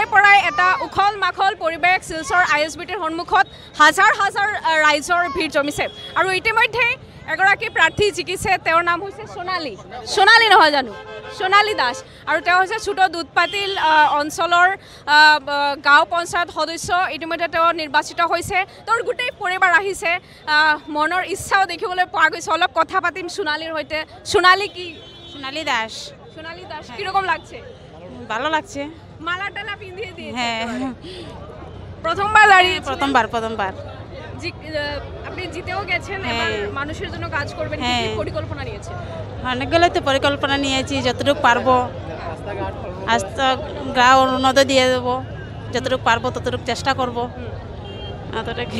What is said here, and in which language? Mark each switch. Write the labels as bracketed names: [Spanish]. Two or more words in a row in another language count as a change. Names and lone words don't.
[Assamese] পৰাই এটা উখল মাখল পৰিৱেশ শিলচৰ ISBTৰ সন্মুখত হাজাৰ হাজাৰ ৰাইজৰ ভিৰ জমিছে আৰু ইতিমধ্যে এগৰাকী প্ৰাৰ্থী জিকিছে তেওঁৰ নাম হৈছে সোণালী নহয় জানো সোণালী দাস আৰু তেওঁ হৈছে ছোট দুধপাতিল অঞ্চলৰ গাঁও পঞ্চায়ত সদস্য ইতিমধ্যে তেওঁ নিৰ্বাচিত হৈছে তেওঁৰ গোটেই পৰিবাৰ আহিছে মনৰ ইচ্ছাও দেখিবলৈ পোৱা গৈছে অলপ কথা পাতিম সোণালীৰ সৈতে সোণালী দাস [Bangla] কিরকম লাগছে ভালো লাগছে মালা টালা পিঁধিয়ে দিয়ে হ্যাঁ প্রথমবার দাঁড়িয়ে প্রথমবার আপনি জিতেও গেছেন এবার মানুষের জন্য কাজ করবেন কি পরিকল্পনা নিয়েছেন অনেকগুলো তো পরিকল্পনা নিয়েছি যতটুকু পারবো রাস্তাঘাট উন্নত দিয়ে দেবো যতটুকু পারবো ততটুকু চেষ্টা করবো এতটাকে